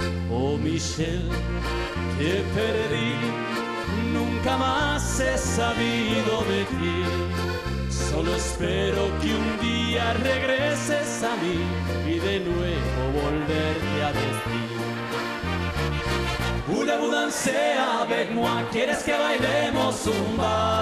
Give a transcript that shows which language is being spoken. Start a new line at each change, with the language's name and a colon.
Spanish: Oh Michelle, te perdí, nunca más he sabido de ti. Solo espero que un día regreses a mí y de nuevo volverte a decir.
French: Voulez-vous danser avec moi?
Spanish: ¿Quieres que bailemos zumba?